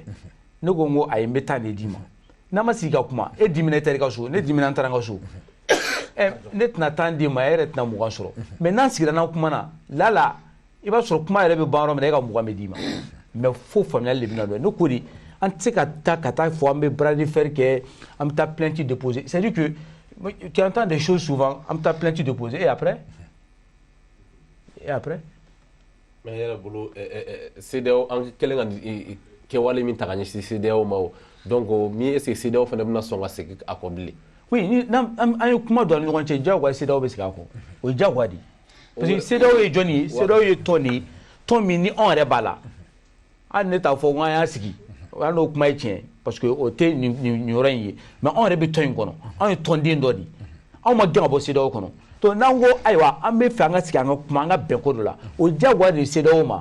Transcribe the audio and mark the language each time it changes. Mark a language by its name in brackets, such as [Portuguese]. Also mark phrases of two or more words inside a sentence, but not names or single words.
[Bambara] Ne ko n ko a ye n bɛ taa de d'i ma n'a ma sigi ka kuma e dimina e taara i ka so ne dimina n taara n ka so ne tɛna taa d'i ma e yɛrɛ tɛna 20 sɔrɔ mais n'an sigira n'an kumana la i b'a sɔrɔ kuma yɛrɛ bɛ ban yɔrɔ min na e ka 20 bɛ d'i ma mais fo faamuyali de bɛ na don ne ko de an tɛ se ka taa fɔ an bɛ [French] bras de fer [Bambara] kɛ an bɛ taa [French] plainte déposer c'est à dire que tu entends des choses souvent [Bambara] an bɛ taa [French] plainte déposer et après [Bambara] mais yɛrɛ bolo CEDEAO an kɛlen ka kɛwale min ta ka ɲɛsin CEDEAO ma o donc min [French] est ce que [Bambara] CEDEAO fana bɛna sɔn ka segin a kɔ bilen. Oui ni an ye kuma don an ni ɲɔgɔn cɛ diyagoya CEDEAO bɛ segin a kɔ o ye diyagoya de ye [French] parce que [Bambara] CEDEAO ye jɔn ye CEDEAO ye tɔn de ye tɔn min ni anw yɛrɛ b'a la hali ne t'a fɔ ko an y'a sigi an n'o kuma ye tiɲɛ [French] parce que [Bambara] o tɛ nin yɔrɔ in ye mais anw yɛrɛ bɛ tɔn in kɔnɔ anw ye tɔnden dɔ de ye anw ma gɛn ka bɔ CEDEAO kɔnɔ donc n'an ko ayiwa an bɛ fɛ an ka sigi an ka kuma an ka bɛn ko dɔ la o diyagoya de ye CEDEAO ma.